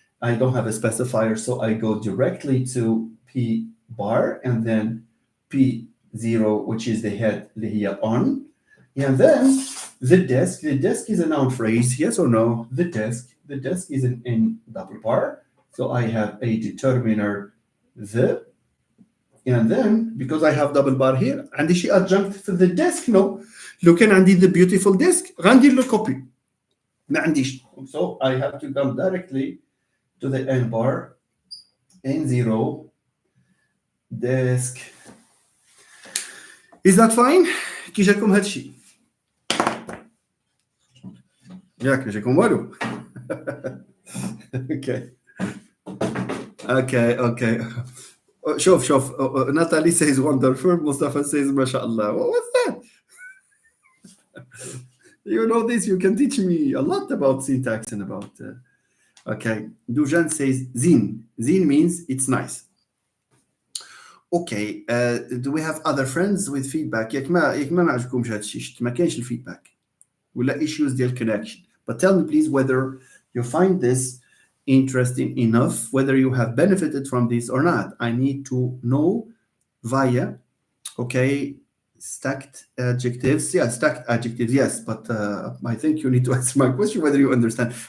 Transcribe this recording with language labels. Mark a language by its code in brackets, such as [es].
[en] I don't have a specifier, so I go directly to P bar and then P0, which is the head, [ar] اللي هي [en] on. And then the desk is a noun phrase, yes or no? The desk is an N double bar. So I have a determiner, the. And then, because I have double bar here, [ar] عندي شي [en] adjunct for the desk, no. [ar] لو كان عندي [en] the beautiful desk, [ar] غندير له copy. ما عنديش. [en] So I have to come directly to the N bar, N0, desk. Is that fine? [ar] كي جاكم هاد الشيء؟ ياك مش هيكون والو. [en] Okay okay okay. [ar] شوف [en] Natalie says wonderful, Mustafa says [ar] ما شاء الله. [en] What's that? You know this, you can teach me a lot about syntax and about okay. Dujan says zin. Zin means it's nice. Okay, do we have other friends with feedback? [ar] ياك ما عجبكمش هذا الشيء، ما كاينش الفيدباك ولا issues ديال connection. [en] But tell me please whether you find this interesting enough, whether you have benefited from this or not. I need to know via, okay, stacked adjectives. Yeah, stacked adjectives, yes. But I think you need to answer my question whether you understand.